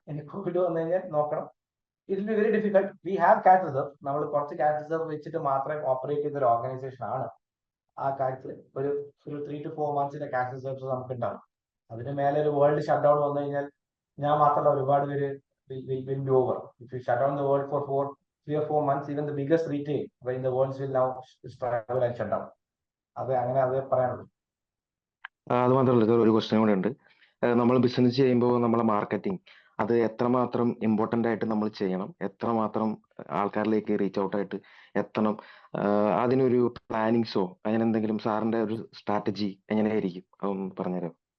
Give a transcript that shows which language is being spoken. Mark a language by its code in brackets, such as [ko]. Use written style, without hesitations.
[ml] എനിക്ക് കോവിഡ് വന്നു കഴിഞ്ഞാൽ നോക്കണം. [en] It will be very difficult. We have cash reserve. [ml] നമ്മൾ കുറച്ച് ക്യാഷ് റിസർവ് വെച്ചിട്ട് മാത്രമേ ഓപ്പറേറ്റ് ചെയ്ത ഒരു ഓർഗനൈസേഷൻ ആണ്. ആ കാര്യത്തിൽ ഒരു 3 to 4 months ക്യാഷ് റിസർവ്സ് നമുക്ക് ഉണ്ടാവും. അതിന് മേലെ ഒരു വേൾഡ് ഷട്ട് ഡൗൺ വന്നു കഴിഞ്ഞാൽ ഞാൻ മാത്രമല്ല ഒരുപാട് പേര് [en] will be over. If you shut down the world for 3 or 4 months, even the biggest retail in the world will now struggle and shut down. [ml] അത് പറയാനുള്ളൂ. അത് മാത്രമല്ല സാർ, ഒരു ക്വസ്റ്റ്യൻ കൂടെ ഉണ്ട്. നമ്മൾ ബിസിനസ് ചെയ്യുമ്പോൾ നമ്മളെ മാർക്കറ്റിംഗ് അത് എത്രമാത്രം ഇമ്പോർട്ടൻ്റ് ആയിട്ട് നമ്മൾ ചെയ്യണം, എത്രമാത്രം ആൾക്കാരിലേക്ക് റീച്ച് ഔട്ട് ആയിട്ട് എത്തണം, അതിനൊരു പ്ലാനിങ്സോ അങ്ങനെ എന്തെങ്കിലും സാറിന്റെ ഒരു സ്ട്രാറ്റജി എങ്ങനെയായിരിക്കും അതൊന്ന് പറഞ്ഞുതരാം.